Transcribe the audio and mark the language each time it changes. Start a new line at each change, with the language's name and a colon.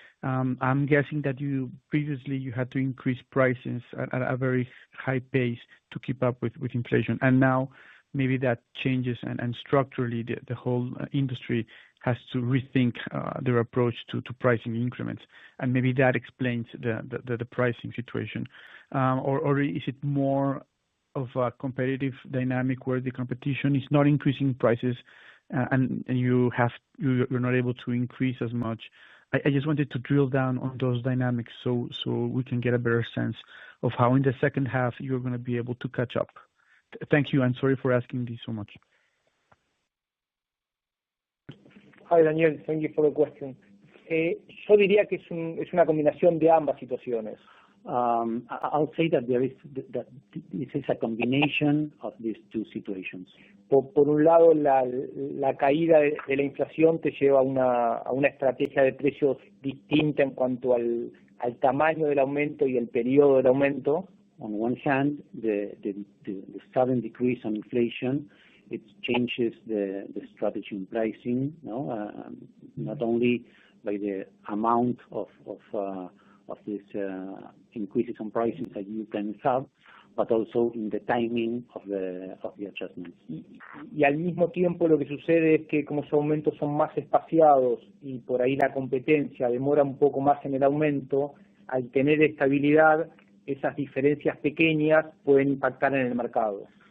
English: I'm guessing that previously you had to increase prices at a very high pace to keep up with inflation, and now maybe that changes and structurally the whole industry has to rethink their approach to pricing increments, and maybe that explains the pricing situation, or is it more of a competitive dynamic where the competition is not increasing prices and you're not able to increase as much? I just wanted to drill down on those dynamics so we can get a better sense of how in the second half you're going to be able to catch up. Thank you, and sorry for asking this so much. Hi, Daniel. Thank you for the question.
Spanish: Yo diría que es una combinación de ambas situaciones.
English: I'll say that this is a combination of these two situations.
Spanish: Por un lado, la caída de la inflación te lleva a una estrategia de precios distinta en cuanto al tamaño del aumento y el periodo del aumento.
English: On one hand, the sudden decrease on inflation, it changes the strategy in pricing, not only by the amount of these increases on pricing that you can have, but also in the timing of the adjustments.
Spanish: Y al mismo tiempo lo que sucede es que como esos aumentos son más espaciados y por ahí la competencia demora un poco más en el aumento, al tener estabilidad, esas diferencias pequeñas pueden impactar en el mercado.